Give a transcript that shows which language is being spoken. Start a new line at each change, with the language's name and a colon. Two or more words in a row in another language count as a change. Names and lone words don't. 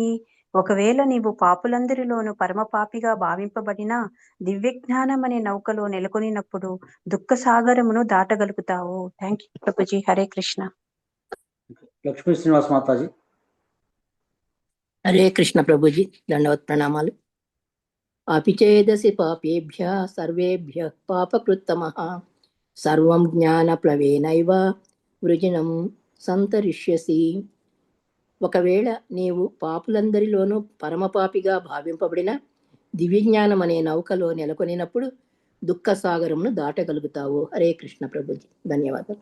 Telugu: ఒకవేళ నీవు పాపులందరిలోను పరమపాపిగా భావింపబడిన దివ్య జ్ఞానం అనే నౌకలో నెలకొనినప్పుడు దుఃఖ సాగరమును దాటగలుగుతావు.
English: thank you ప్రభుజీ.
Sanskrit: హరే కృష్ణ.
Telugu: లక్ష్మీ శ్రీనివాస్ మాతాజీ.
Sanskrit: హరే కృష్ణ
Telugu: ప్రభుజీ, దండవత్ ప్రణామాలు.
Sanskrit: अपि चेदसि पापेभ्यः सर्वेभ्यः पापकृत्तमः सर्वं జ్ఞానప్లవేనైవ వృజినం సంతరిష్యసి.
Telugu: ఒకవేళ నీవు పాపులందరిలోనూ పరమపాపిగా భావింపబడిన దివ్యజ్ఞానం అనే నౌకలో నెలకొనినప్పుడు దుఃఖ సాగరమును దాటగలుగుతావు.
Sanskrit: హరే కృష్ణ
Telugu: ప్రభుజీ. ధన్యవాదాలు.